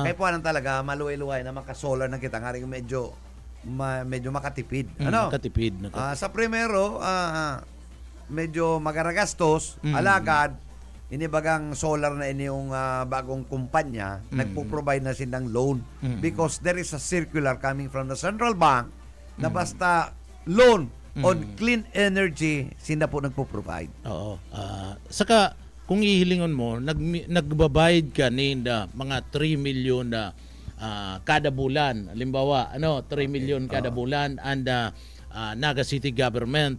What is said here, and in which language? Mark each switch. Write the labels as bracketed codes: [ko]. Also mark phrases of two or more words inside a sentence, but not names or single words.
[bik] Kaya po talaga, maluway-luway na makasolar na kita. Nga rin medyo makatipid. Makatipid. Sa primero, medyo magaragastos. Alagad, inibagang solar na ini yung bagong kumpanya. Nagpo-provide na silang loan. [en] Because there is a circular coming from the central bank [bik] na basta [en] loan on clean energy, [bik] sila po nagpo-provide. Saka, kung ihilingon mo, nagbabayad ka na mga 3 million na kada bulan. Halimbawa, 3 million kada bulan and Naga City Government.